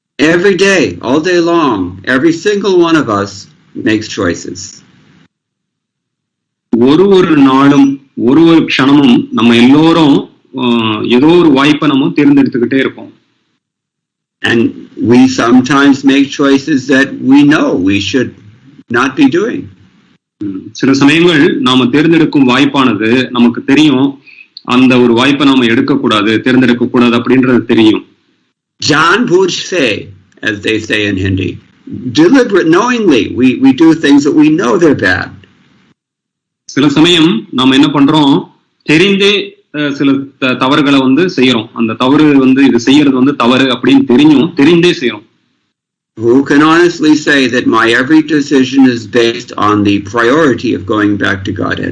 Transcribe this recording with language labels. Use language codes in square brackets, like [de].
[en] Every day, all day long, every single one of us makes choices. [ta] ஒரு நாளும் ஒரு க்ஷணமும் நம்ம எல்லோரும் ஏதோ ஒரு வாய்ப்பை நம்ம தேர்ந்தெடுத்துக்கிட்டே இருக்கோம். [en] And we sometimes make choices that we know we should not be doing. [ta] சில சமயங்கள் நாம தேர்ந்தெடுக்கும் வாய்ப்பானது நமக்கு தெரியும், அந்த ஒரு வாய்ப்பை நாம எடுக்கக்கூடாது, தேர்ந்தெடுக்க கூடாது அப்படின்றது தெரியும். [hi] Jan bhuj se, [en] as they say in Hindi, deliberate, knowingly, we do things that we know they're bad. [ta] சில சமயம் நாம என்ன பண்றோம், தெரிந்தே சில தவறுகளை வந்து செய்யறோம். அந்த தவறு வந்து இது செய்யறது வந்து தவறு அப்படின்னு தெரிந்தே செய்யறோம். [en] Who can honestly say that my every decision is based on the priority of going back to Godhead?